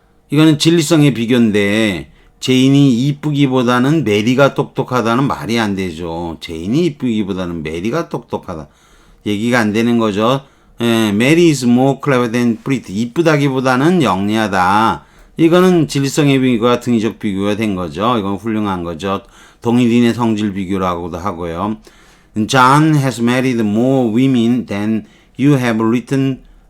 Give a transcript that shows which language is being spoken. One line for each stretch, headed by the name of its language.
Korean: 이거는 진리성의 비교인데 제인이 이쁘기보다는 메리가 똑똑하다는 말이 안 되죠. 제인이 이쁘기보다는 메리가 똑똑하다. 얘기가 안 되는 거죠.
English: Mary is more clever than pretty.
Korean: 이쁘다기보다는 영리하다. 이거는 진리성의 비교가 등위적 비교가 된 거죠. 이건 훌륭한 거죠. 동일인의 성질 비교라고도 하고요.
English: John has married more women than you have written.